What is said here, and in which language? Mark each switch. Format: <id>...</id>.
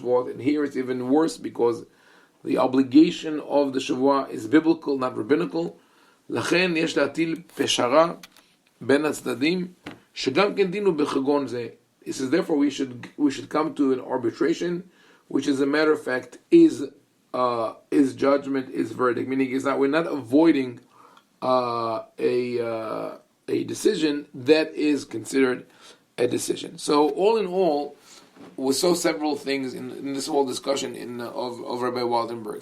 <en>And here it's even worse because the obligation of the shvuah is biblical, not rabbinical.</en> <he>לכן יש להטיל פשרה בין הצדדים שגם כן דין הוא בחגון זה.</he> <en>It says, therefore we should come to an arbitration, which, as a matter of fact, is judgment, is verdict. Meaning, we're not avoiding a decision that is considered a decision. So, all in all, we saw several things in this whole discussion of Rabbi Waldenberg.</en>